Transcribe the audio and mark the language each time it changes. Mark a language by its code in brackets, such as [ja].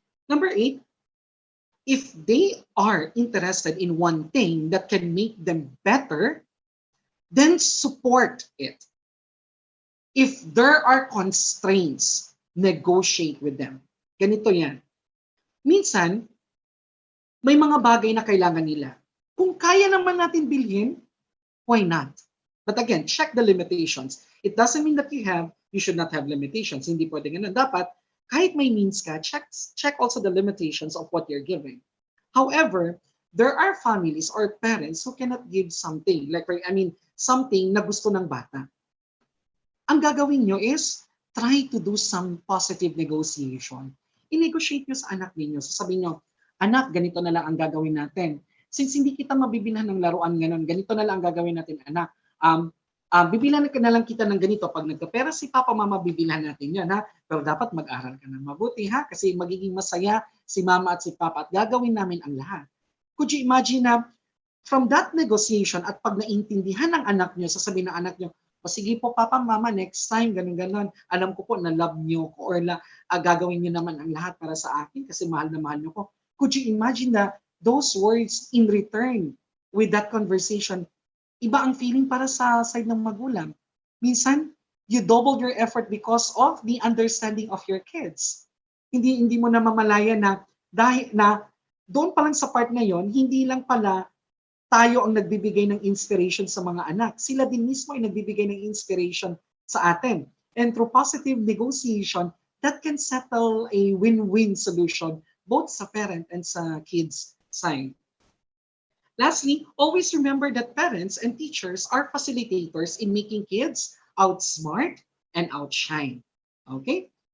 [en] Number 8, if they are interested in one thing that can make them better, then support it. If there are constraints, negotiate with them. [tl] Ganito yan. Minsan, may mga bagay na kailangan nila. Kung kaya naman natin bilhin, [en] why not? But again, check the limitations. It doesn't mean that you should not have limitations. [tl] Hindi pwede ganun. Dapat, kahit may means ka, [en] check also the limitations of what you're giving. However, there are families or parents who cannot give something, [tl] something na gusto ng bata. Ang gagawin nyo is, [en] try to do some positive negotiation. [tl] I-negotiate nyo sa anak ninyo. Sasabihin nyo, anak, ganito na lang ang gagawin natin. Since hindi kita mabibilhan ng laruan ganun, ganito na lang ang gagawin natin, anak. Bibilan na lang kita ng ganito. Pag nagkapera si Papa, Mama, bibilhan natin yan, ha? Pero dapat mag-aral ka ng mabuti, ha? Kasi magiging masaya si Mama at si Papa at gagawin namin ang lahat. [en] Could you imagine na from that negotiation [tl] at pag naintindihan ng anak nyo, sasabihin ng anak nyo, o sige po Papa, Mama, next time, ganun. Alam ko po na love nyo ko or gagawin nyo naman ang lahat para sa akin kasi mahal na mahal nyo ko. [en] Could you imagine that those words in return with that conversation, [tl] iba ang feeling para sa side ng magulang. [en] minsan, you double your effort because of the understanding of your kids. [tl] Hindi mo na mamalaya na dahil na doon pa lang sa part na yon, hindi lang pala tayo ang nagbibigay ng inspiration sa mga anak. Sila din mismo ay nagbibigay ng inspiration sa atin. [en] And through positive negotiation, that can settle a win-win solution [tl] both sa parent and sa kids side. [en] Lastly, always remember that parents and teachers are facilitators in making kids outsmart and outshine. Okay?